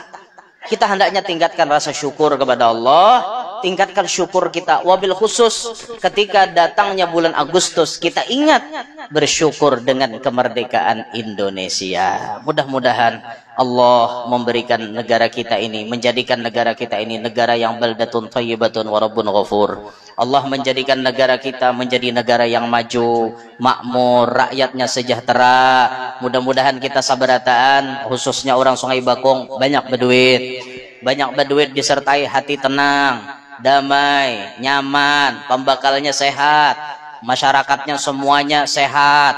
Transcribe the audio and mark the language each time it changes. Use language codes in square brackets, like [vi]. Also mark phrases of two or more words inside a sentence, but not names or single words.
[id] Kita hendaknya tingkatkan rasa syukur kepada Allah, tingkatkan syukur kita. [ar] Wabil khusus [id] ketika datangnya bulan Agustus, kita ingat bersyukur dengan kemerdekaan Indonesia. Mudah-mudahan Allah memberikan negara kita ini, menjadikan negara kita ini negara yang [ar] baldatun thayyibatun wa rabbun ghafur. [id] Allah menjadikan negara kita menjadi negara yang maju, makmur, rakyatnya sejahtera. Mudah-mudahan kita sabarataan, khususnya orang Sungai Bakung, banyak berduit disertai hati tenang, damai, nyaman, pembakalnya sehat, masyarakatnya semuanya sehat.